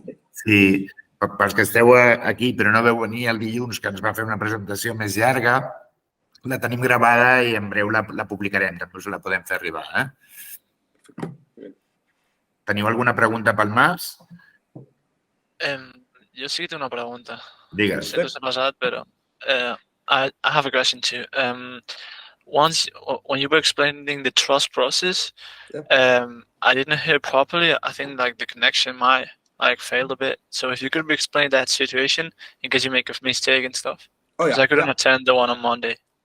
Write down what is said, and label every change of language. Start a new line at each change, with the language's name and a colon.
Catalan: Sí, pels que esteu aquí però no veu venir el dilluns, que ens va fer una presentació més llarga, la tenim gravada i en breu la publicarem, també us la podem fer arribar. Teniu alguna pregunta pel Mats? Jo sí que tengo una pregunta. Digues. Sé que s'ha passat, però
English: I have a question too. Once, when you were explaining the trust process, I didn't hear properly. I think like the connection might failed a bit. So if you could explain that situation in case you make a mistake and stuff. Because I couldn't attend the one on Monday.